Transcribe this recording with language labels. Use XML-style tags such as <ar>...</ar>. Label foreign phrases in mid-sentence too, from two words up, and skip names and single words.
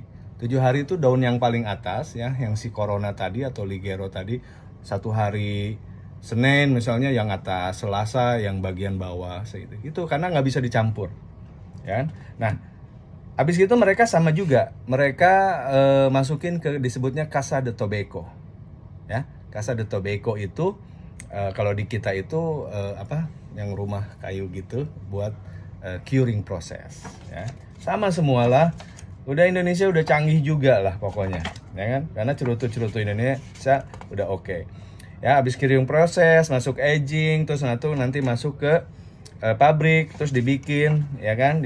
<id>7 hari itu daun yang paling atas ya, yang si Corona tadi atau Ligero tadi. 1 hari Senin misalnya yang atas, Selasa yang bagian bawah, itu karena nggak bisa dicampur, ya. Nah, habis itu mereka sama juga, mereka masukin ke disebutnya</id> <es>Casa de Tobacco,</es> <id>ya.</id> <es>Casa de Tobacco</es> <id>itu kalau di kita itu yang rumah kayu gitu buat curing proses, ya. Sama semualah. Udah Indonesia udah canggih juga lah pokoknya, ya kan? Karena cerutu-cerutu Indonesia udah oke. Ya, habis curing proses, masuk aging, terus nanti masuk ke pabrik, terus dibikin, ya kan?</id>